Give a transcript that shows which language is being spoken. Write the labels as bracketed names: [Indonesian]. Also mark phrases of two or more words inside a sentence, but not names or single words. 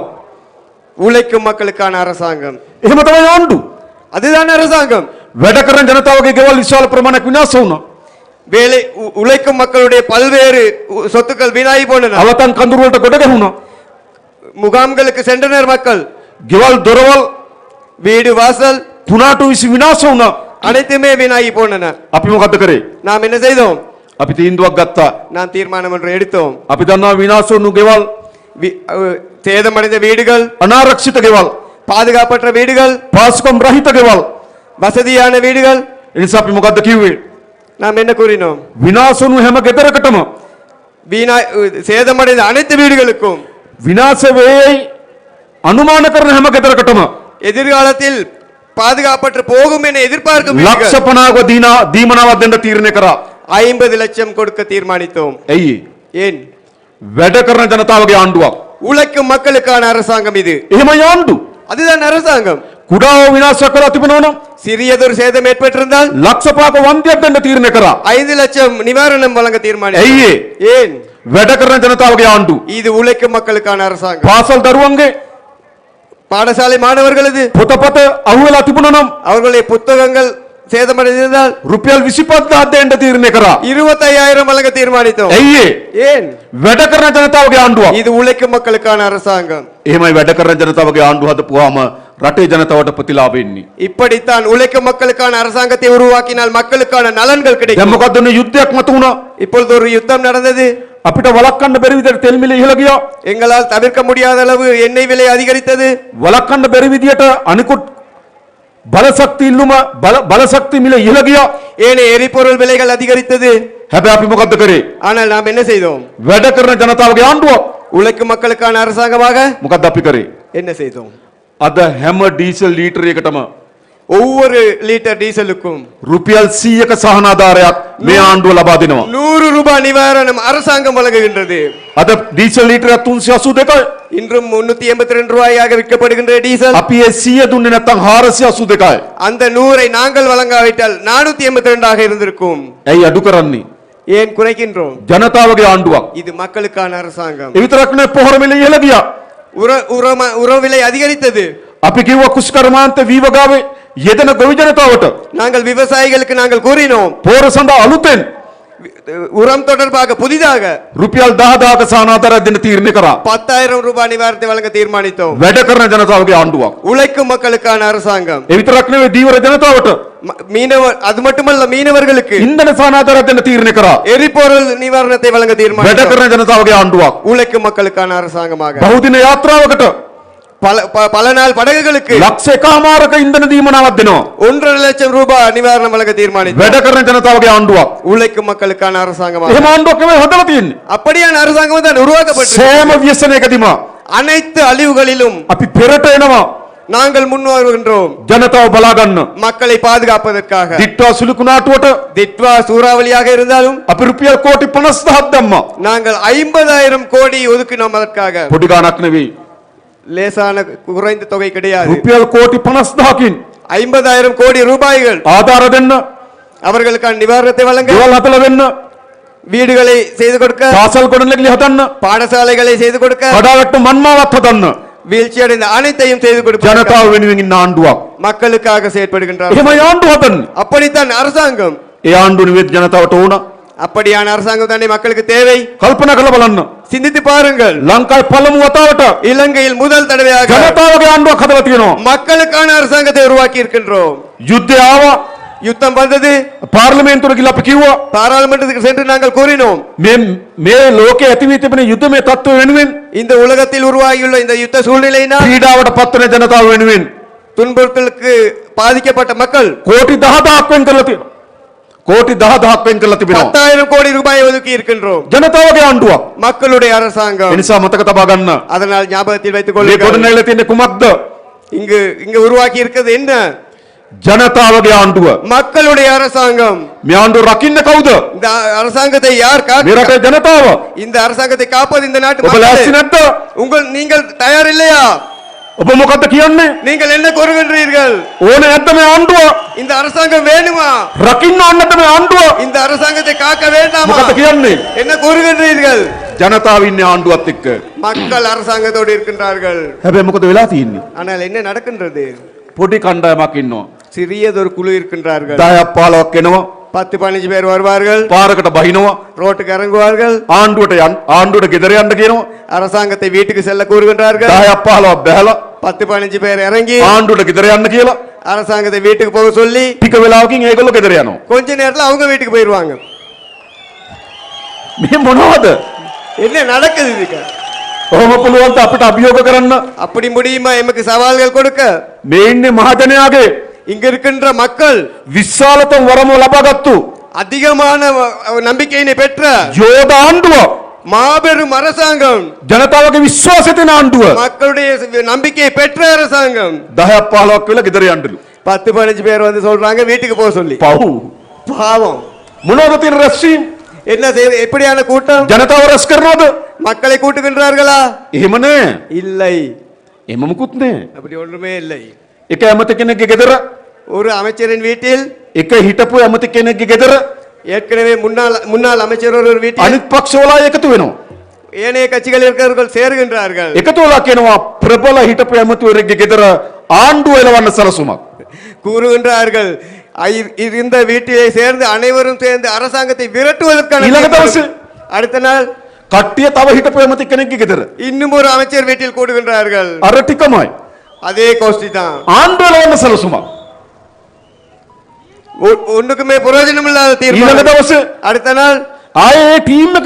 [Tamil] உழைக்கும் மக்களுக்கான அரசாங்கம். [Sinhala] එහෙම තමයි ආණ්ඩුව. [Tamil] அதுதான் அரசாங்கம். [Sinhala] වැඩ කරන ජනතාවගේ ගෙවල් විශාල ප්‍රමාණයක් විනාශ වුණා. [Tamil] வேலை உழைக்கும் மக்களுடைய பல்வேறு சொத்துக்கள் வீணாகி போனன. [Sinhala] අවතන් කඳුරු වලට ගොඩ ගැහුණා. [Tamil] முகாம்களுக்கு சென்றனர் மக்கள். [Sinhala] ගෙවල් දොරවල් [Tamil] வீடு வாசல் [Sinhala] තුනාටු විසි විනාශ වුණා. [Tamil] அனைத்துமே வீணாகி போனன. [Sinhala] අපි මොකද්ද කරේ? [Tamil] நாம் என்ன செய்தோம்? [Sinhala] අපි තීන්දුවක් ගත්තා. [Tamil] நாம் தீர்மானம் ஒன்று எடுத்தோம். [Sinhala] අපි දන්නවා විනාශ වුණු ගෙවල්, [Tamil] சேதமடைந்த வீடுகள், [Sinhala] අනාරක්ෂිත ගෙවල්, [Tamil] பாதுகாப்பற்ற வீடுகள், [Sinhala] පාසුකම් රහිත ගෙවල්. [Tamil] வசதியான வீடுகள். [Sinhala] ඒ නිසා අපි මොකද්ද කිව්වේ? [Tamil] நாம் என்ன கூறினோம்? [Sinhala] විනාශ වුණු හැම ගෙදරකටම [Tamil] வீணா சேதமடைந்த அனைத்து வீடுகளுக்கும், [Sinhala] විනාශ වේයි අනුමාන කරන හැම ගෙදරකටම [Tamil] எதிர்காலத்தில் பாதுகாப்பற்று போகும் என எதிர்பார்க்கும் [Sinhala] ලක්ෂ 50ක දීමනාවක් දෙන්න තීරණය කරා. [Tamil] 50 லட்சம் கொடுக்க தீர்மானித்தோம். [Sinhala] ඇයි? [Tamil] ஏன்? [Sinhala] වැඩ කරන ජනතාවගේ ආණ්ඩුවක්. [Tamil] உழைக்கும் மக்களுக்கான அரசாங்கம் இது. [Sinhala] එහෙම ආණ්ඩු. [Tamil] அதுதான் அரசாங்கம். [Sinhala] කුඩාව විනාශ කරලා තිබෙනවා නම් [Tamil] சிறியதொரு சேதம் ஏற்பட்டிருந்தால் [Sinhala] ලක්ෂ 5ක වන්දියක් දෙන්න තීරණය කරා. [Tamil] 5 லட்சம் நிவாரணம் வழங்க தீர்மானித்தோம். [Sinhala] ඇයි? [Tamil] ஏன்? [Sinhala] වැඩ කරන ජනතාවගේ ආණ්ඩු. [Tamil] இது உழைக்கும் மக்களுக்கான அரசாங்கம். [Sinhala] පාසල් දරුවන්ගේ [Tamil] பாடசாலை மாணவர்களது [Sinhala] පොතපත අහුවෙලා තිබුණා නම් [Tamil] அவர்களுடைய புத்தகங்கள் சேதமடைந்தால் [Sinhala] රුපියල් 25000 දෙන්න තීරණය කරා. [Tamil] 25000 வழங்க தீர்மானித்தோம். [Sinhala] ඇයි? [Tamil] ஏன்? [Sinhala] වැඩ කරන ජනතාවගේ ආණ්ඩුවක්. [Tamil] இது உழைக்கும் மக்களுக்கான அரசாங்கம். [Sinhala] එහෙමයි වැඩ කරන ජනතාවගේ ආණ්ඩුව හදපුවාම රටේ ජනතාවට ප්‍රතිලාභ එන්නේ. [Tamil] இப்படித்தான் உழைக்கும் மக்களுக்கான அரசாங்கத்தை உருவாக்கினால் மக்களுக்கான நலன்கள் [Sinhala] දැන් [Tamil] கிடைக்கும். [Sinhala] මොකද්ද මේ යුද්ධයක් මත වුණා? [Tamil] இப்பொழுது ஒரு யுத்தம் நடந்தது. [Sinhala] අපිට වළක්වන්න බැරි විදිහට තෙල් මිල ඉහළ ගියා. [Tamil] எங்களால் தவிர்க்க முடியாத அளவு எண்ணெய் விலை அதிகரித்தது. [Sinhala] වළක්වන්න බැරි විදිහට අනිකුත් බලශක්ති ඉල්ලුම බලශක්ති මිල ඉහළ ගියා. [Tamil] ஏனைய எரிபொருள் விலைகள் அதிகரித்தது. [Sinhala] හැබැයි අපි මොකද්ද කරේ? [Tamil] ஆனால் நாம் என்ன செய்தோம்? [Sinhala] වැඩ කරන ජනතාවගේ ආණ්ඩුව. [Tamil] உழைக்கும் மக்களுக்கான அரசாங்கமாக [Sinhala] මොකද්ද අපි කරේ? [Tamil] என்ன செய்தோம்? [Sinhala] අද හැම ඩීසල් ලීටරයකටම [Tamil] ஒவ்வொரு லிட்டர் டீசலுக்கும் [Sinhala] රුපියල් 100ක සහනාධාරයක් මේ ආණ්ඩුව ලබා දෙනවා. [Tamil] 100 ரூபாய் நிவாரணம் அரசாங்கம் வழங்குகின்றது. [Sinhala] අද ඩීසල් ලීටරයක් 382යි. [Tamil] இன்றும் 382 ரூபாயாக விற்கப்படுகின்ற டீசல். [Sinhala] අපි ඒ 100 දුන්නේ නැත්නම් 482යි. [Tamil] அந்த 100ஐ நாங்கள் வழங்காவிட்டால் 482 ஆக இருந்திருக்கும். [Sinhala] ඇයි අඩු කරන්නේ? [Tamil] ஏன் குறைக்கின்றோம்? [Sinhala] ජනතාවගේ ආණ්ඩුවක්. [Tamil] இது மக்களுக்கான அரசாங்கம். [Sinhala] ඒ විතරක් නෙවෙයි පොහොර මිල ඉහළ ගියා. [Tamil] உர விலை அதிகரித்தது. [Sinhala] අපි කිව්වා කුෂ්කර්මාන්ත වීවගාවේ යෙදෙන ගොවි ජනතාවට [Tamil] நாங்கள் விவசாயிகளுக்கு நாங்கள் கூறினோம் [Sinhala] පොහොර සඳහා අලුතෙන් [Tamil] உரம் தொடர்பாக புதிதாக [Sinhala] රුපියල් 10000ක සහනාධාරයක් දෙන්න තීරණය කරා. [Tamil] 10,000 ரூபாய் நிவாரணத்தை வழங்க தீர்மானித்தோம். [Sinhala] වැඩ කරන ජනතාවගේ ආණ්ඩුවක්. [Tamil] உழைக்கும் மக்களுக்கான அரசாங்கம். [Sinhala] ඒ විතරක් නෙවෙයි දීවර ජනතාවට [Tamil] மீனவர் அது மட்டுமல்ல மீனவர்களுக்கு [Sinhala] ඉන්ධන සහනාධාරයක් දෙන්න තීරණය කරා. [Tamil] எரிபொருள் நிவாரணத்தை வழங்க [Sinhala] වැඩ [Tamil] தீர்மானித்தோம். [Sinhala] කරන ජනතාවගේ ආණ්ඩුවක්. [Tamil] உழைக்கும் மக்களுக்கான அரசாங்கமாக [Sinhala] බහුදින යාත්‍රාවකට [Tamil] பல நாள் படகுகளுக்கு [Sinhala] ලක්ෂ එකමාරක ඉන්ධන දීමනාවක් දෙනවා. [Tamil] 1.5 லட்சம் ரூபாய் நிவாரணம் வழங்க தீர்மானித்தோம். [Sinhala] වැඩ කරන ජනතාවගේ ආණ්ඩුවක්. [Tamil] உழைக்கும் மக்களுக்கான அரசாங்கமாக. [Sinhala] එහෙම ආණ්ඩුවක් නෙවෙයි හදලා තියෙන්නේ. [Tamil] அப்படியான அரசாங்கம் தான் உருவாக்கப்பட்டது. [Sinhala] සෑම ව්‍යසනයකදීම [Tamil] அனைத்து அழிவுகளிலும் [Sinhala] අපි පෙරට එනවා. [Tamil] நாங்கள் முன் வருகின்றோம். [Sinhala] ජනතාව බලා ගන්න. [Tamil] மக்களை பாதுகாப்பதற்காக. [Sinhala] දිට්ටා සුළු කුණාටුවට [Tamil] திட்வா சூறாவளியாக இருந்தாலும் [Sinhala] අපි රුපියල් කෝටි 50000ක් දැම්මා. [Tamil] நாங்கள் 50,000 கோடி ஒதுக்கினோம் அதற்காக. [Sinhala] පොඩි ගාණක් නෙවෙයි. [Tamil] லேசான குறைந்த தொகை கிடையாது. [Sinhala] රුපියල් කෝටි 50000කින් [Tamil] 50,000 கோடி ரூபாய்கள் [Sinhala] ආධාර දෙන්න, [Tamil] அவர்களுக்கான நிவாரணத்தை வழங்க, [Sinhala] ගෙවල් හදලා දෙන්න, [Tamil] வீடுகளை செய்து கொடுக்க, [Sinhala] පාසල් ගොඩනැගිලි හදන්න, [Tamil] பாடசாலைகளை செய்து கொடுக்க, [Sinhala] කඩාවැට්ටු මන්මාවත් හදන්න [Tamil] வீழ்ச்சி அடைந்த அனைத்தையும் செய்து கொடுக்க [Sinhala] ජනතාව වෙනුවෙන් ඉන්න ආණ්ඩුවක්. [Tamil] மக்களுக்காக செயற்படுகின்றார். [Sinhala] එහෙම ආණ්ඩුව හදන්න. [Tamil] அப்படித்தான் அரசாங்கம். [Sinhala] ඒ ආණ්ඩුව නෙවෙයි ජනතාවට ඕන. [Tamil] அப்படியான அரசாங்கம் தானே மக்களுக்கு தேவை. [Sinhala] කල්පනා කරලා බලන්න. [Tamil] சிந்தித்து பாருங்கள். [Sinhala] ලංකාවේ පළමු වතාවට [Tamil] இலங்கையில் முதல் தடவையாக [Sinhala] ජනතාවගේ ආණ්ඩුවක් හදලා තියෙනවා. [Tamil] மக்களுக்கான அரசாங்கத்தை உருவாக்கி இருக்கின்றோம். [Sinhala] යුද්ධය ආවා. [Tamil] யுத்தம் வந்தது. [Sinhala] පාර්ලිමේන්තුවට ගිහලා අපි කිව්වා [Tamil] பாராளுமன்றத்துக்கு சென்று நாங்கள் கூறினோம், [Sinhala] මේ ලෝකයේ ඇති වී තිබෙන යුද්ධමය තත්ත්ව වෙනුවෙන්, [Tamil] இந்த உலகத்தில் உருவாகியுள்ள இந்த யுத்த சூழ்நிலையினால் [Sinhala] පීඩාවට පත්වන ජනතාව වෙනුවෙන් [Tamil] துன்புறுத்தலுக்கு பாதிக்கப்பட்ட மக்கள் [Sinhala] කෝටි 10000ක් වෙන් කරලා තියෙනවා. කෝටි 10000ක් වෙන් කරලා තිබෙනවා. [Tamil] 10,000 கோடி ரூபாய் ஒதுக்கி இருக்கின்றோம். [Sinhala] ජනතාවගේ ආණ්ඩුවක්. [Tamil] மக்களுடைய அரசாங்கம். [Sinhala] ඒ නිසා මතක තබා ගන්න. [Tamil] அதனால் ஞாபகத்தில் வைத்துக் [Sinhala] මේ [Tamil] கொள்ளுங்கள். [Sinhala] ගොඩනැගිලා තියෙන්නේ කුමක්ද? [Tamil] இங்கு உருவாக்கி இருக்கிறது என்ன? [Sinhala] ජනතාවගේ ආණ්ඩුව. [Tamil] மக்களுடைய அரசாங்கம். [Sinhala] මේ ආණ්ඩුව රකින්න කවුද? [Tamil] இந்த அரசாங்கத்தை யார் [Sinhala] මේ රටේ ජනතාව. [Tamil] இந்த அரசாங்கத்தை காப்பது இந்த நாட்டு [Sinhala] ඔබ ලෑස්ති [Tamil] மக்கள். [Sinhala] නැද්ද? [Tamil] நீங்கள் தயார் இல்லையா? [Sinhala] ඔබ මොකද්ද කියන්නේ? [Tamil] நீங்கள் என்ன கூறுகின்றீர்கள்? [Sinhala] ඕනේ නැද්ද මේ ආණ්ඩුව? [Tamil] இந்த அரசாங்கம் வேணுமா? [Sinhala] රකින්න ඕනේ නැද්ද මේ ආණ්ඩුව? [Tamil] இந்த அரசாங்கத்தை காக்க வேண்டாமா? [Sinhala] මොකද්ද කියන්නේ? [Tamil] என்ன கூறுகின்றீர்கள்? [Sinhala] ජනතාව ඉන්නේ ආණ්ඩුවත් එක්ක. [Tamil] மக்கள் அரசாங்கத்தோடு இருக்கின்றார்கள். [Sinhala] හැබැයි මොකද වෙලා තියෙන්නේ? [Tamil] ஆனால் என்ன நடக்கின்றது? [Sinhala] පොඩි කණ්ඩායමක් ඉන්නවා. [Tamil] சிறியதொரு குழு இருக்கின்றார்கள். [Sinhala] 10ක් 15ක් එනවා. [Tamil] 10-15 பேர் வருவார்கள். [Sinhala] පාරකට බහිනවා. [Tamil] ரோட்டுக்கு இறங்குவார்கள். [Sinhala] ආණ්ඩුවට ගෙදර යන්න කියනවා. [Tamil] அரசாங்கத்தை வீட்டுக்கு செல்ல கூறுகின்றார்கள். [Sinhala] 10ක් 15ක් බැහැලා [Tamil] 10-15 பேர் இறங்கி [Sinhala] ආණ්ඩුවට ගෙදර යන්න කියලා [Tamil] அரசாங்கத்தை வீட்டுக்கு போக சொல்லி [Sinhala] ටික වෙලාවකින් ඒගොල්ලෝ ගෙදර යනවා. [Tamil] கொஞ்ச நேரத்துல அவங்க வீட்டுக்கு போயிருவாங்க. [Sinhala] මේ මොනවද? [Tamil] என்ன நடக்குது இதுக்கு? [Sinhala] ඔහොම පුළුවන් ද අපිට අභියෝග කරන්න? [Tamil] அப்படி முடியுமா எமக்கு சவால்கள் கொடுக்க? [Sinhala] මේ ඉන්නේ මහජනයාගේ [Tamil] இங்க இருக்கின்ற மக்கள் [Sinhala] විශාලතම වරම ලබාගත්තු [Tamil] அதிகமான நம்பிக்கையினை பெற்ற [Sinhala] යෝධ ආණ්ඩුව, [Tamil] மாபெரும் அரசாங்கம், [Sinhala] ජනතාවගේ විශ්වාසය තියෙන ආණ්ඩුව [Tamil] மக்களுடைய நம்பிக்கையை பெற்ற அரசாங்கம். [Sinhala] 10ක් 15ක් වෙලා ගෙදර යන්නලු. [Tamil] 10-15 பேர் வந்து சொல்றாங்க வீட்டுக்கு போக சொல்லி. [Sinhala] පව් [Tamil] பாவம். [Sinhala] මොනවද තියෙන රැස්වීම? [Tamil] என்ன செய்ய? எப்படியான கூட்டம்? [Sinhala] ජනතාව රැස් කරනවද? [Tamil] மக்களை கூட்டுகின்றார்களா? [Sinhala] එහෙම නෑ. [Tamil] இல்லை, [Sinhala] එහෙම මුකුත් නෑ. [Tamil] அப்படி ஒன்றுமே இல்லை. [Sinhala] එක ඇමති කෙනෙක්ගේ ගෙදර, [Tamil] ஒரு அமைச்சரின் வீட்டில், [Sinhala] එක හිටපු ඇමති කෙනෙක්ගේ ගෙදර [Tamil] ஏற்கனவே முன்னாள் அமைச்சர் ஒரு வீட்டில் [Sinhala] අනිත් පක්ෂවලා එකතු වෙනවා. [Tamil] ஏனைய கட்சிகள் இருக்கிறவர்கள் சேருகின்றார்கள். [Sinhala] එකතු වෙලා කියනවා ප්‍රබල හිටපු ඇමතිවරයෙක්ගේ ගෙදර ආණ්ඩුව එලවන්න සලසුමක්. [Tamil] கூறுகின்றார்கள் இந்த வீட்டிலே சேர்ந்து அனைவரும் சேர்ந்து அரசாங்கத்தை விரட்டுவதற்கான [Sinhala] ඊළඟ දවසේ [Tamil] அடுத்த நாள் [Sinhala] කට්ටිය තව හිටපු ඇමති කෙනෙක්ගේ ගෙදර [Tamil] இன்னும் ஒரு அமைச்சர் வீட்டில் கூடுகின்றார்கள். [Sinhala] අර ටිකමයි [Tamil] அதே கோஷ்டி தான். [Sinhala] ආණ්ඩුව එලවන්න සලසුමක්. [Tamil] ஒண்ணுக்குமே பிரயோஜனம் இல்லாத [Sinhala] ඊළඟ [Tamil] தீர்மானம். [Sinhala] දවසේ [Tamil] அடுத்த நாள் [Sinhala] ආයේ ඒ ටීම් එකම